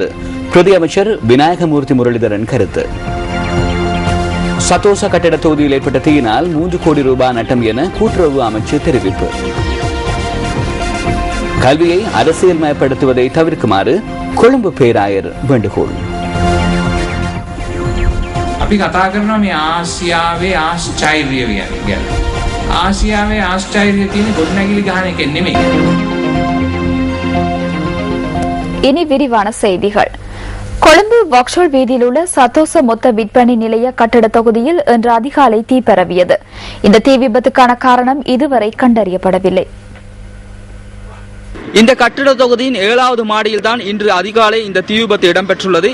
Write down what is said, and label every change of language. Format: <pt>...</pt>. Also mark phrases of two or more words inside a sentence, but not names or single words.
<ta>பிரதி அமைச்சர் விநாயகமூர்த்தி முரளிதரன் கருத்து. சதோச கட்டிட தொகுதியில் ஏற்பட்ட தீயினால் 3 கோடி ரூபாய் நட்டம் என கூட்டுறவு அமைச்சு தெரிவிப்பு. கல்வியை அரசியல்மயப்படுத்துவதை தவிர்க்குமாறு கொழும்பு பேராயர் வேண்டுகோள்.</ta> <si>අපි කතා කරනවා මේ ආසියාවේ ආශ්චර්ය ගැන. ආසියාවේ ආශ්චර්ය තියෙන ගොඩනැගිලි ගහන එක නෙමෙයි.</si> <ta>இனி விரிவான செய்திகள். கொழும்பு வக்ஷோல் வீதியில் உள்ள சதோச மொத்த விற்பனை நிலைய கட்டட தொகுதியில் இன்று அதிகாலை தீ பரவியது. இந்த தீ விபத்துக்கான காரணம் இதுவரை கண்டறியப்படவில்லை. இந்த கட்டிட தொகுதியின் 7வது மாடியில் தான் இன்று அதிகாலை இந்த தீ விபத்து இடம்பெற்றுள்ளது.</ta>